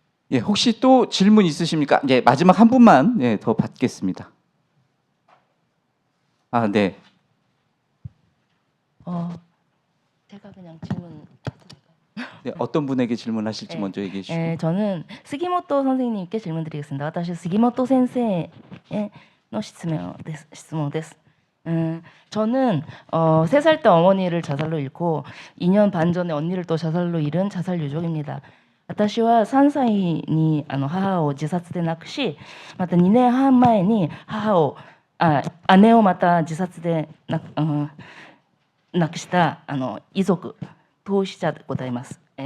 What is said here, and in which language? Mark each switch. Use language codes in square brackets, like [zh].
[ko] 예, 혹시 또 질문 있으십니까? 예, 마지막 한 분만 더 받겠습니다. 네. 제가 그냥 질문. 네, 어떤 분에게 질문하실지 먼저 얘기해 주시죠. 저는 스기모토 선생님께 질문드리겠습니다. [ja] 私スギモト先生への質問です。 [ko] 저는 3살 때 어머니를 자살로 잃고 2년 반 전에 언니를 또 자살로 잃은 자살 유족입니다. [ja] 私は3歳に母を自殺で亡くし、また2年半前に姉をまた自殺で亡くした遺族当事者でございます。